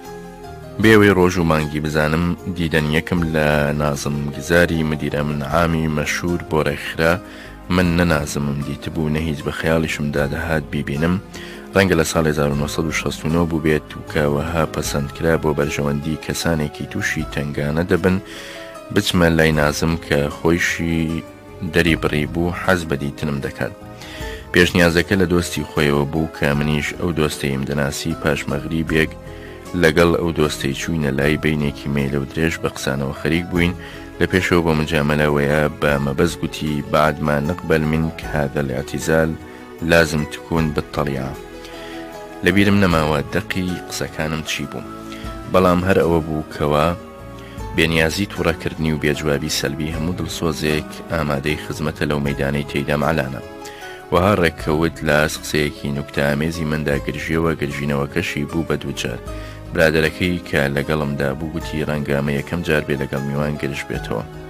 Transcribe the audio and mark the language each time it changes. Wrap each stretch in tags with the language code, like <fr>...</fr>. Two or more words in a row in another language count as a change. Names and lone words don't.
<ckb>بێوەی ڕۆژ و مانگی بزانم دیدەن یەکم لە نازم گزاری مدیرە منعامی مەشهور بۆ ڕێکخرا من نەنازمم دیتبوو نە هیچ بە خەیاڵیشمدا دەهات بیبینم ڕەنگە لە ساڵی 1969 بوو بێت و کەوەها پەسەندکرا بۆ بەرژەوەندی کەسانێکی تووشی تنگانە دەبن بچمە لای نازم کە خۆیشی دەری بڕی بوو حەز بە دیتنم دەکات. پێشنیازەکە لە دۆستی خۆیەوە بوو کە منیش ئەو دۆستەیم دەناسی پاش مەغریبێک لەگەڵ ئەو دۆستەی چوینە لای بینێکی مەیلە و درێژ بە قسانەوە خەریک بووین لە پێشەوە بە مجاملەوەیە بە مەبەست گوتی</ckb> <ar>بعد ما نقبل منك هذا الاعتزال لازم تكون بالطليعة.</ar> <ckb>لەبیرم نەماوە دەقی قسەکانم چی بوو بەڵام هەر ئەوە بوو کەوا بێنیازی تووڕەکردنی و بێجوابی سەلبی هەموو دڵسۆزێک ئامادەی خزمەتە لەو مەیدانەی تێیدام علانە وها ڕێککەوت لە قسەیەکی نوکتە ئامێزی مندا گرژیەوە گرژینەوەکەشی بوو بە دووجار برادەرەکەی کە لەگەڵمدا بوو گوتی ڕەنگامە یەکەم جار بێ لەگەڵ میوان گرش بێتەوە.</ckb>